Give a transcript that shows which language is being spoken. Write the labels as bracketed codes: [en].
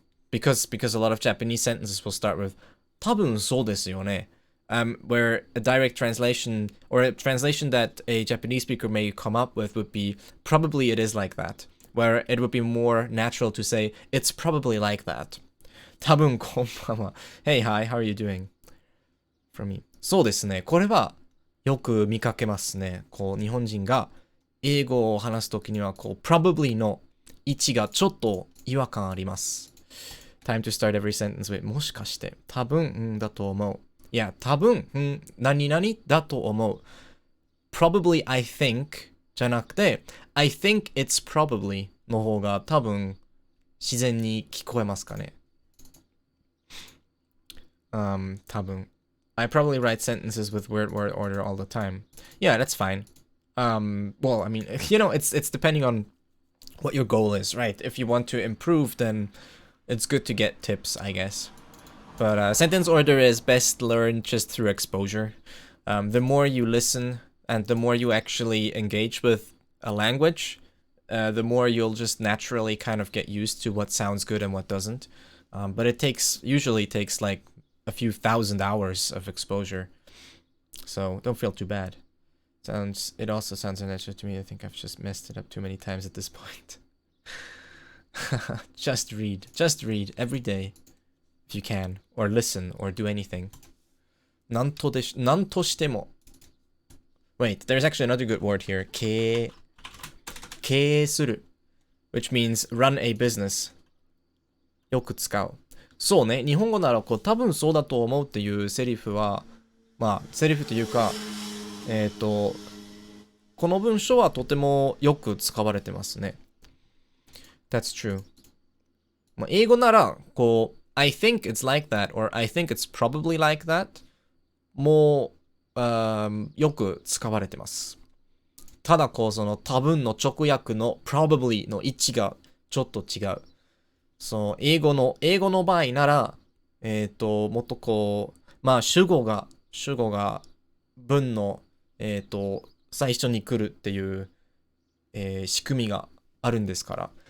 [en] Because a lot of Japanese sentences will start with 多分そうですよね. Where a direct translation, or a translation that a Japanese speaker may come up with would be, probably it is like that. Where it would be more natural to say, it's probably like that. 多分こんばんは. Hey, hi, how are you doing? From me. そうですね。 [ja] これはよく見かけますね。こう、日本人が英語を話すときには、こう、probably の位置がちょっと違和感あります。 [en] Time to start every sentence with もしかして、多分、だと思う。 [ja] いや、多分、何々だと思う。 Probably, I think じゃなくて、 I think it's probably の方が多分自然に聞こえますかね。多分。 [en] I probably write sentences with word order all the time. Yeah, that's fine. Well, I mean, it's depending on what your goal is, right? If you want to improve, then it's good to get tips, I guess. But sentence order is best learned just through exposure. The more you listen and the more you actually engage with a language, the more you'll just naturally kind of get used to what sounds good and what doesn't. But it usually takes like a few thousand hours of exposure. So don't feel too bad. It also sounds unnatural to me. I think I've just messed it up too many times at this point. Just read every day if you can, or listen, or do anything. [ja] なんとしても. [en] Wait, there's actually another good word here. 経営する, which means run a business. [ja] よく使う。そうね、日本語ならこう多分そうだと思うっていうセリフは、セリフというか、この文章はとてもよく使われてますね。 [en] That's true. [ja] 英語なら、こう、 I think it's like that, or I think it's probably like that もよく使われてます。ただこう、その多分の直訳の probably の位置がちょっと違う。そう、英語の場合なら、もっとこう、主語が文の、最初に来るっていう、仕組みがあるんですから。